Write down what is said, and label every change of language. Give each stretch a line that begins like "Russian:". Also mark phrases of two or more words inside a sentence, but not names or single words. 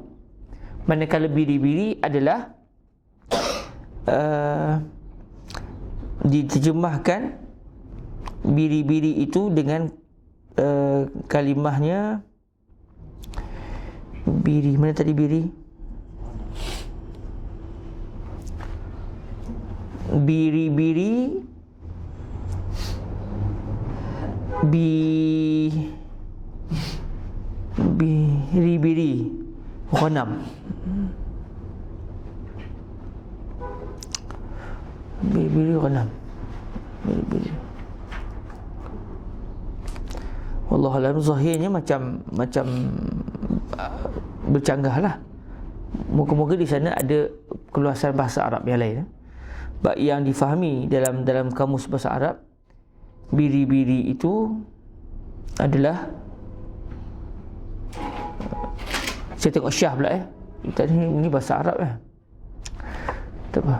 Malay: Manakala biri-biri adalah diterjemahkan biri-biri itu dengan kalimahnya biri. Mana tadi biri? Biri-biri, biri-biri ghanam. Biri-biri ghanam. Biri-biri. Wallahualam, zahirnya macam bercanggah lah. Moga-moga di sana ada keluasan bahasa Arab yang lain. Yang difahami dalam kamus bahasa Arab, biri-biri itu adalah Saya tengok Syah pula tadi ni bahasa Arab tak apa.